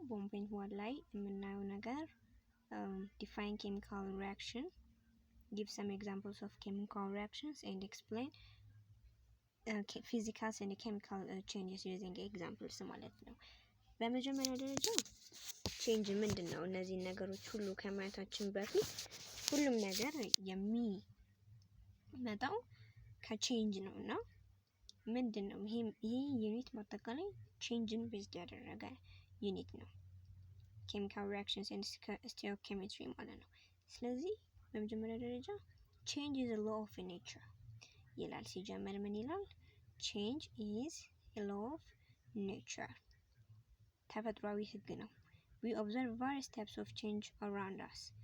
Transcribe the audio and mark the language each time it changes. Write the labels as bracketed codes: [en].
[am] 1.1 ላይ የምናየው ነገር [en] define chemical reaction, give some examples of chemical reactions and explain physical and chemical changes using examples [am] ማለት ነው። በመጀመሪያ ደረጃ ቼንጅ ምንድነው? እነዚህ ነገሮች ሁሉ ከማየታችን በፊት ሁሉም ነገር የሚመጣው ከቼንጅ ነውና ምንድነው ይሄ ዩኒት ማጠቃላይ ቼንጅን ቤዝድ ያደረገ ዩኒት ነው። ኬሚካል ሪአክሽንስ ኤንድ ስቶይኪዮሜትሪ ማለት ነው። ስለዚህ በመጀመሪያ ደረጃ [en] change is a law of nature [am] ይላል። ሲጀመር ምን ይላል? [en] change is a law of nature [am] ተፈጥሯዊ ህግ ነው። [en] we observe various types of change around us.